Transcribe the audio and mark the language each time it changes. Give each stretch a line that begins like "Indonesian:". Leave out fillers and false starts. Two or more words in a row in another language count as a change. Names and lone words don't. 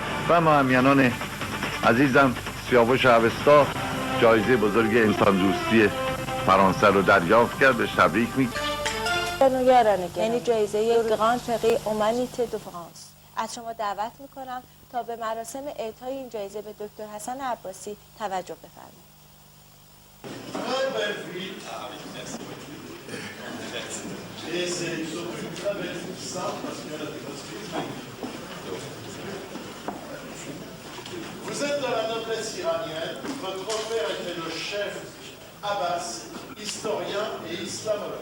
Persian: همیانان عزیزم، سیاوش اوستا جایزه بزرگ انسان دوستی فرانسه رو دریافت کرد. بهش تبریک میگم. یعنی جایزه گراند پری اومانیته دو فرانس. از شما دعوت میکنم تا به مراسم اعطای این جایزه به دکتر حسن عباسی توجه بفرمایید.
French: Vous êtes de la noblesse iranienne, votre père était le chef Abbas, historien et islamologue.